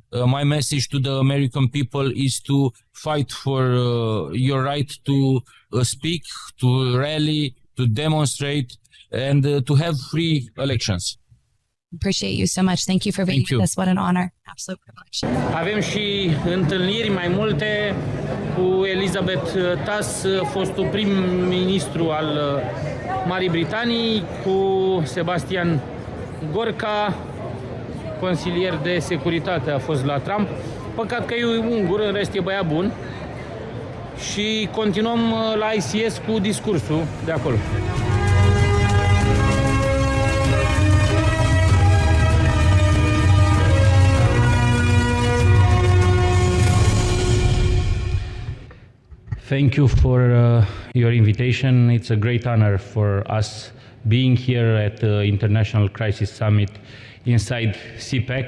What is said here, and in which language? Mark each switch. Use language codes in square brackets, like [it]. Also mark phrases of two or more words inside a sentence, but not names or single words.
[en] My message to the American people is to fight for your right to speak, to rally, to demonstrate, and to have free elections. Appreciate you so much. Thank you for being with us. What an honor. Absolute privilege. [ro] Avem și întâlniri mai multe cu Elizabeth Truss, fostul prim-ministru al Marii Britanii, cu Sebastian Gorka, consilier de securitate a fost la Trump. Păcat că e ungur, în rest e băiat bun. Și continuăm la ICS cu discursul de acolo. [en] Thank you for your invitation. It's a great honor for us being here at the International Crisis Summit inside CPAC.